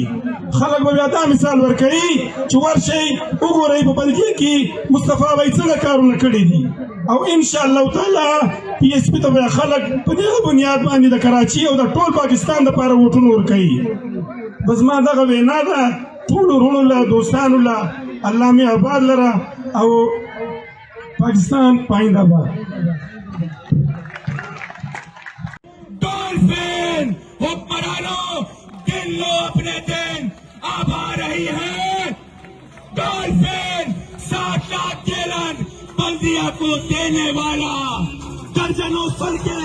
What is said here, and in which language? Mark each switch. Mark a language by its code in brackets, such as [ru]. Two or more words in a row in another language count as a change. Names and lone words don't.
[ps] خلک به بیا دا مثال ورکوي چې ورشئ وګورئ په بلګۍ کې مصطفی به یې څنګه کارونه کړي دي او [ar] انشاءالله تعالی [ps] پي ایس پي ته به خلک په دغه بنیاد باندې د کراچي او د ټول پاکستان دپاره ووټونه ورکوي. بس ما دغه وینا ده ټولو وروڼو له دوستانو له الله مې آباد لره او [ur] پاکستان پائندہ باد. ڈولفن حکمرانوں گن لو اپنے دن اب آ رہی ہے. ڈولفن 60 لاکھ گیلن بلدیہ کو دینے والا, درجنوں سڑکیں